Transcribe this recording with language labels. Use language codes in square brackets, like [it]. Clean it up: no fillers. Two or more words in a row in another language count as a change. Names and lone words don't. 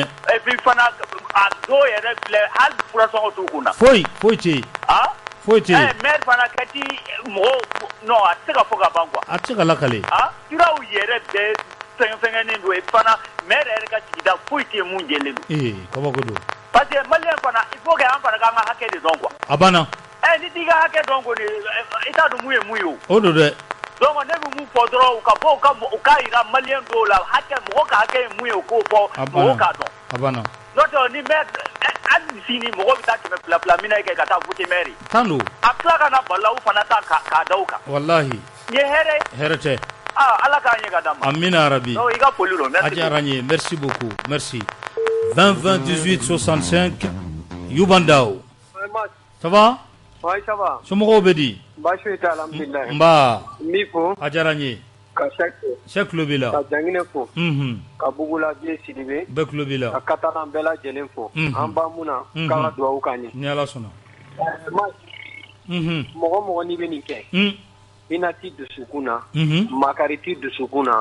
[fr] et puis [bm] fana a dɔw yɛrɛ filɛ hali furasɔngɔ t'u kun na foyi tɛ yen foyi tɛ yen maire fana ka ti mɔgɔ non a tɛ se ka fɔ ka ban quoi a tɛ se ka lakale siraw yɛrɛ bɛɛ fɛngɛnen don et fana maire yɛrɛ ka sigida foyi tɛ mun jɛlen don kabako don parce que maliyɛn fana [fr] il faut que [bm] an fana k'an ka hakɛ de dɔn quoi a banna ni t'i ka hakɛ dɔn kɔni i t'a dɔn mun ye mun ye o don dɛ donc ne bɛ mun fɔ dɔrɔn u ka bɔ u ka yira maliyɛn dɔw la mɔgɔ ka hakɛ ye mun ye u k'o fɔ mɔgɔw k'a dɔn a banna n'o tɛ ni maire hali sini mɔgɔ bɛ taa 200 minɛ kɛ ka taa voter maire tando a tila ka na balawu fana ta k'a da u kan wallahi ye hɛrɛ tɛ ala k'a ɲɛ ka d'an ma [ar] آمين ربي [bm] donc i ka foli don [fr] merci beaucoup merci 20 20 18 65 Yubandao ça va ouais ça va [bm] somɔgɔw bɛ di baasi tɛ alhamdulilayi nba mi fo a diyara n ye ka Cheikh tulo b'i la ka jangine fo ka bugula biye sidibe bɛɛ tulo b'i la ka kataran bɛɛ lajɛlen fo an ba mun na k'a ka duwawu k'an ye ni ala sɔnna mɔgɔ mɔgɔ n'i bɛ nin kɛ ina ti dusukun na makari ti dusukun na